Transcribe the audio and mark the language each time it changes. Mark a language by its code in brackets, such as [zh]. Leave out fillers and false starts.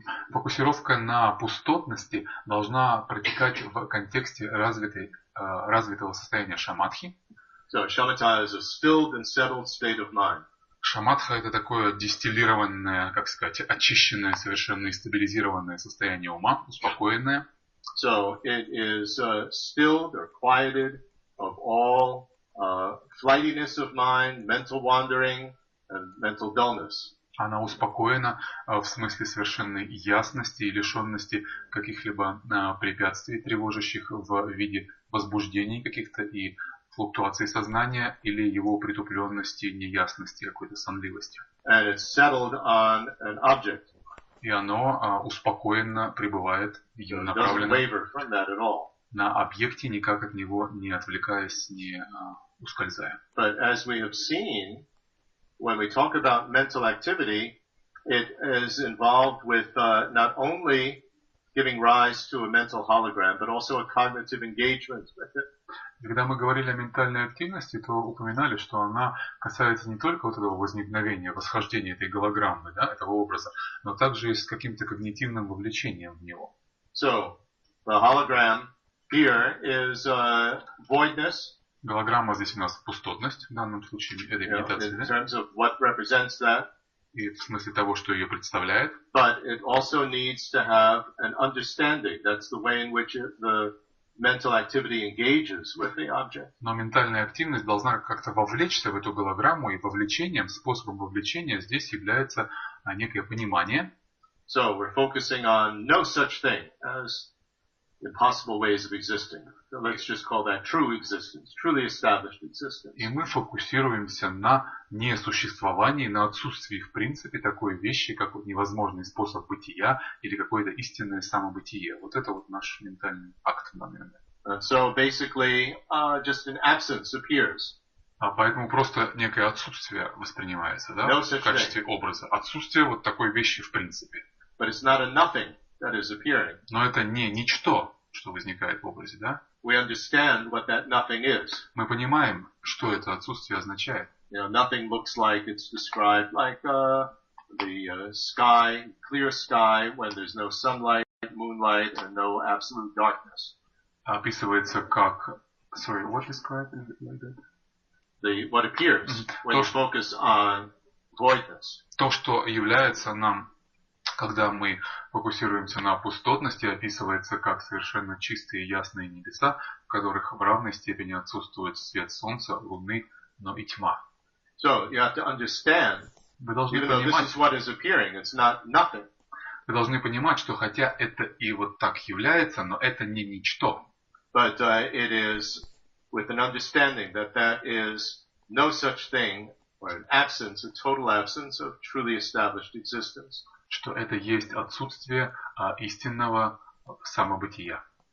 [ru] Фокусировка на пустотности должна протекать в контексте развитого состояния шаматхи. [en] So shamatha is a stilled and settled state of mind. [ru] Шаматха — это такое дистиллированное, как сказать, очищенное, совершенно и стабилизированное состояние ума, успокоенное. [en] So it is stilled or quieted of all flightiness of mind, mental wandering, and mental dullness. [ru] Она успокоена в смысле совершенной ясности и лишенности каких-либо препятствий, тревожащих в виде возбуждений каких-то и флуктуаций сознания или его притупленности, неясности, какой-то сонливости. [en] And it's settled on an object. [ru] И оно успокоенно пребывает, направлено на объекте, никак от него не отвлекаясь, не ускользая. [en] But as we have seen, when we talk about mental activity, it is involved with not only giving rise to a mental hologram, but also a cognitive engagement with it. [ru] Когда мы говорили о ментальной активности, то упоминали, что она касается не только вот этого возникновения, восхождения этой голограммы, да, этого образа, но также и с каким-то когнитивным вовлечением в него. [en] So, the hologram here is voidness. [ru] Голограмма здесь у нас пустотность, в данном случае, этой медитации, [en] in terms of what represents that. [ru] И в смысле того, что ее представляет. [en] But it also needs to have an understanding. That's the way in which the mental activity engages with the object. [ru] Но ментальная активность должна как-то вовлечься в эту голограмму, и вовлечением, способом вовлечения здесь является некое понимание. [en] So we're focusing on no such thing as impossible ways of existing. So let's just call that true existence, truly established existence. [ru] И мы фокусируемся на несуществовании, на отсутствии в принципе такой вещи, как невозможный способ бытия или какое-то истинное самобытие. Вот это вот наш ментальный акт в данный момент. [en] So basically, just an absence appears. [ru] А поэтому просто некое отсутствие воспринимается, да, No в качестве образа. Отсутствие вот такой вещи в принципе. [en] But it's not a nothing that is appearing. [ru] Но это не ничто, что возникает в образе, да? [en] We understand what that nothing is. [ru] Мы понимаем, что это отсутствие означает. [en] You know, nothing looks like it's described like the sky, clear sky, when there's no sunlight, moonlight, and no absolute darkness. [ru] Описывается как... [en] Sorry, what described like that? What appears when you focus on voidness. [ru] То, что является нам, когда мы фокусируемся на пустотности, описывается как совершенно чистые ясные небеса, в которых в равной степени отсутствует свет солнца, луны, но и тьма. [en] So you have to understand, [ru] Вы должны [en] even though this is what is appearing, it's not nothing. [ru] Вы должны понимать, что хотя это и вот так является, но это не ничто. [en] But it is with an understanding that that is no such thing, or an absence, a total absence of truly established existence. [ru] Что это есть отсутствие истинного самобытия.